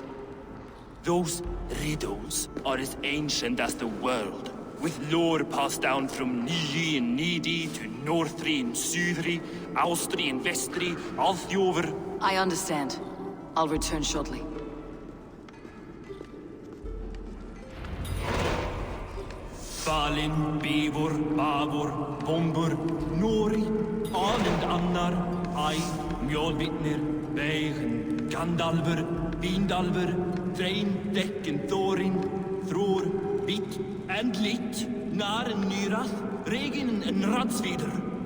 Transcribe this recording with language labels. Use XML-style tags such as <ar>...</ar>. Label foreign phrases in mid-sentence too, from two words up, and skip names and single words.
<en>Those riddles are as ancient as the world, with lore passed down from Niji and Nidi to Northri and Sudri, Austri and Vestri, Althjover. I understand. I'll return shortly. Balin, Beivor, Bavor, Bombur, Nori, Anand Annar, Ai, Mjolvitnir, Beigen, Gandalver, Vindalver, Drein, Dekken, Thorin, Thror, Bit, and Lit, Naren, Nyrath, Regin, and Radsvider.</en>